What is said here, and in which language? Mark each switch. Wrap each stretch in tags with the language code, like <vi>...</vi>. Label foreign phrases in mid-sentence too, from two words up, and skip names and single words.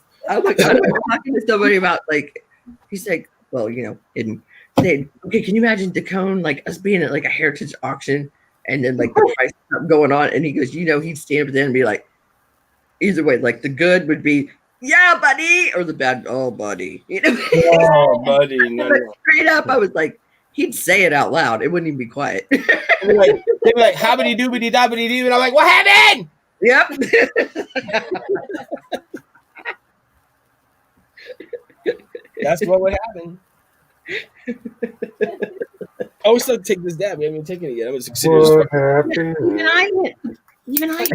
<en>I was talking to somebody about like, he's like, well, and saying, okay, can you imagine Dacone, like us being at like a heritage auction and then like the price going on, and he goes, he'd stand up there and be like, either way, like the good would be, yeah, buddy, or the bad, oh, buddy, Oh, buddy, no. Straight up, I was like, he'd say it out loud. It wouldn't even be quiet. They'd be like, hobbity doobity dobbity doo, and I'm like, what happened? Yep. That's what would happen. I always still take this dab. We haven't even taken it yet. I'm gonna consider this. What happened? Even I</en>